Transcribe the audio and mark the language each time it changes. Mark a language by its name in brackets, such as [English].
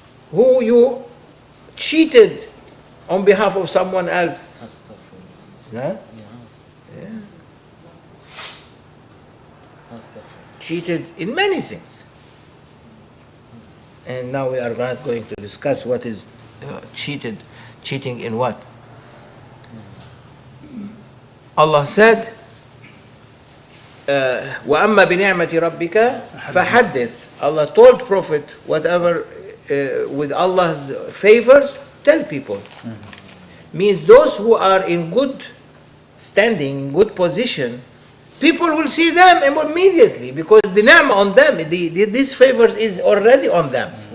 [English] Who you cheated on behalf of someone else. Isn't it? Yeah. Cheated in many things. And now we are not going to discuss what is cheating in what. Allah said, [Arabic] وَأَمَّا بِنِعْمَةِ رَبِّكَ فَحَدِّثْ. [English] Allah told Prophet, whatever with Allah's favors, tell people. Means those who are in good standing, in good position, people will see them immediately because the ni'mah on them, this favors is already on them.